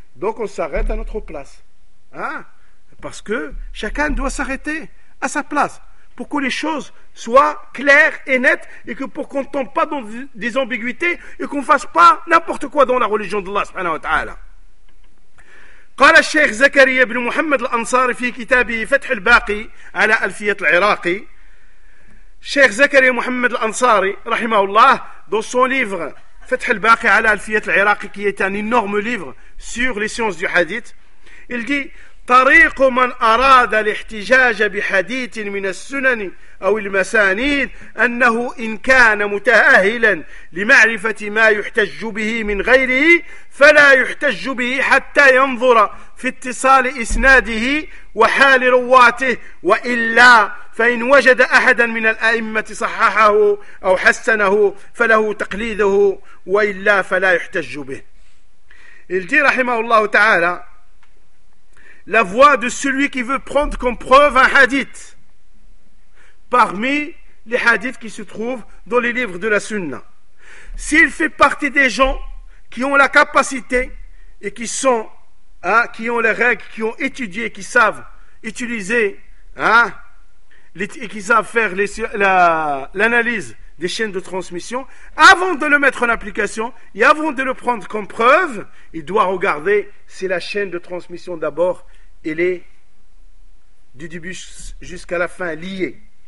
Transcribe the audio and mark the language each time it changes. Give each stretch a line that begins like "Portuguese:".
French: Donc on s'arrête à notre place. Hein? Parce que chacun doit s'arrêter à sa place pour que les choses soient claires et nettes et que pour qu'on ne tombe pas dans des ambiguïtés et qu'on ne fasse pas n'importe quoi dans la religion d'Allah subhanahu wa ta'ala.
Arabic: قال الشيخ زكريا بن محمد الأنصاري في كتابه فتح الباقي على ألفية العراقي الشيخ زكريا محمد الأنصاري رحمه الله
French: dans son livre
Arabic: فتح الباقي على ألفية العراقي
French: qui est un énorme livre sur les sciences du hadith,
Arabic: il dit طريق من أراد الاحتجاج بحديث من السنن أو المسانيد أنه إن كان متأهلا لمعرفة ما يحتج به من غيره فلا يحتج به حتى ينظر في اتصال إسناده وحال رواته وإلا فإن وجد أحدا من الأئمة صححه أو حسنه فله تقليده وإلا فلا يحتج به. الجي رحمه الله تعالى
French: la voix de celui qui veut prendre comme preuve un hadith parmi les hadiths qui se trouvent dans les livres de la sunna. S'il fait partie des gens qui ont la capacité et qui sont, qui ont les règles, qui ont étudié, qui savent utiliser, et qui savent faire l'analyse des chaînes de transmission, avant de le mettre en application et avant de le prendre comme preuve, il doit regarder si la chaîne de transmission d'abord elle est du début jusqu'à la fin liée.